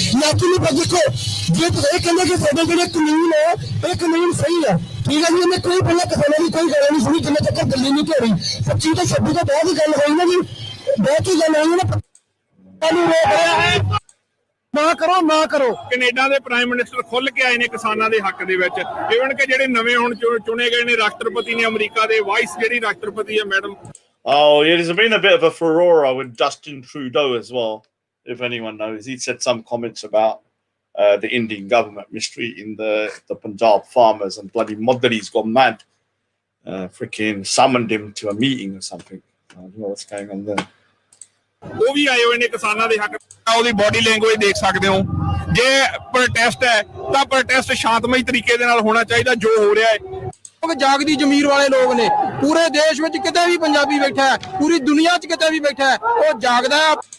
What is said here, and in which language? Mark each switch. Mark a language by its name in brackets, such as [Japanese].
[Punjabi] ਨੱਕ ਨੂੰ ਪਰ ਦੇਖੋ ਜੇ ਤੁਸੀਂ ਇਹ ਕਹਿੰਦੇ ਕਿ ਸਾਡੇ ਜਿਹੜੇ ਕਾਨੂੰਨ ਹੈ ਇਹ ਕਾਨੂੰਨ ਸਹੀ ਹੈ ਠੀਕ ਹੈ ਜੀ ਇਹਨੇ ਕੋਈ ਪਹਿਲਾਂ ਕਿਸਾਨਾਂ ਦੀ ਕੋਈ ਗੱਲ ਨਹੀਂ ਸੁਣੀ ਜਿੰਨੇ ਤੱਕ ਦਿੱਲੀ ਨਹੀਂ ਢੋੜੀ 25 ਤੋਂ 26 ਤੋਂ ਬਾਅਦ ਹੀ ਗੱਲ ਹੋਈ ਨਾ ਜੀ ਬਹੁਤ ਹੀ ਗੱਲ ਹੋਈ ਨਾ ਤੁਹਾਨੂੰ ਰੋਕ ਰਿਹਾ ਹੈ ਨਾ ਕਰੋ। ਕੈਨੇਡਾ ਦੇ ਪ੍ਰਾਈਮ ਮਿਨਿਸਟਰ ਖੁੱਲ ਕੇ ਆਏ ਨੇ ਕਿਸਾਨਾਂ ਦੇ ਹੱਕ ਦੇ ਵਿੱਚ ਇਵਨ ਕਿ ਜਿਹੜੇ ਨਵੇਂ ਹੁਣ ਚੁਣੇ ਗਏ ਨੇ ਰਾਸ਼ਟਰਪਤੀ ਨੇ ਅਮਰੀਕਾ ਦੇ ਵਾਈਸ ਜਿਹੜੀ ਰਾਸ਼ਟਰਪਤੀ ਹੈ madam. [English] Oh, yeah, there's been a bit of a furore with Justin Trudeau as well, if anyone knows. He said some comments about the Indian government mistreating the Punjab farmers, and bloody Modri's gone mad. Freaking summoned him to a meeting or something. I don't know what's going on there. [Punjabi] ਉਹ ਵੀ ਆਏ ਹੋਏ ਨੇ ਕਿਸਾਨਾਂ ਦੇ ਹੱਕ। ਉਹਦੀ body language ਦੇਖ ਸਕਦੇ ਹੋ। ਜੇ ਪ੍ਰੋਟੈਸਟ ਹੈ ਤਾਂ ਪ੍ਰੋਟੈਸਟ ਸ਼ਾਂਤਮਈ ਤਰੀਕੇ ਦੇ ਨਾਲ ਹੋਣਾ ਚਾਹੀਦਾ ਜੋ ਹੋ ਰਿਹਾ ਹੈ। ਜਾਗਦੀ ਜ਼ਮੀਰ ਵਾਲੇ ਲੋਕ ਨੇ ਪੂਰੇ ਦੇਸ਼ ਵਿੱਚ ਕਿਤੇ ਵੀ ਪੰਜਾਬੀ ਬੈਠਾ ਹੈ ਪੂਰੀ ਦੁਨੀਆ 'ਚ ਕਿਤੇ ਵੀ ਬੈਠਾ ਹੈ ਉਹ ਜਾਗਦਾ ਹੈ।